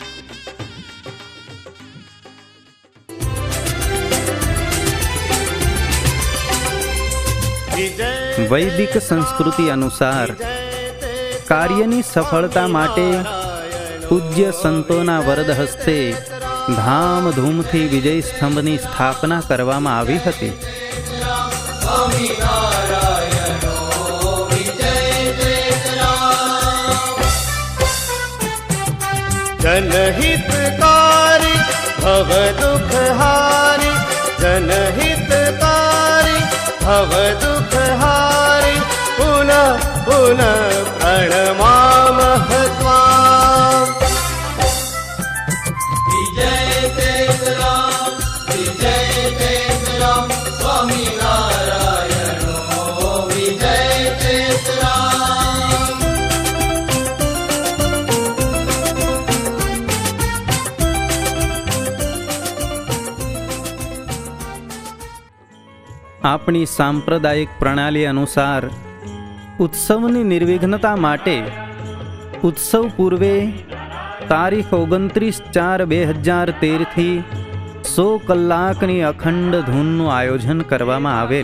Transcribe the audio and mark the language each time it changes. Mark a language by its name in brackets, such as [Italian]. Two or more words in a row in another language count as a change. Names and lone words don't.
[Gujarati] વૈદિક સંસ્કૃતિ અનુસાર કાર્યની સફળતા માટે પૂજ્ય સંતોના વરદ હસ્તે ધામધૂમથી વિજય સ્તંભની સ્થાપના કરવામાં આવી હતી. [Sanskrit] जनहितकारी भव दुःखहारी, जनहितकारी भव दुःखहारी, पुनः पुनः प्रणमामः त्वाम्. विजय तेजराम, विजय तेजराम, स्वामी नारायणो विजय तेजराम. [Gujarati] આપણી સાંપ્રદાયિક પ્રણાલી અનુસાર ઉત્સવની નિર્વિઘ્નતા માટે ઉત્સવ પૂર્વે તારીખ 29/4/2013 થી 100 કલાકની અખંડ ધૂનનું આયોજન કરવામાં આવેલ.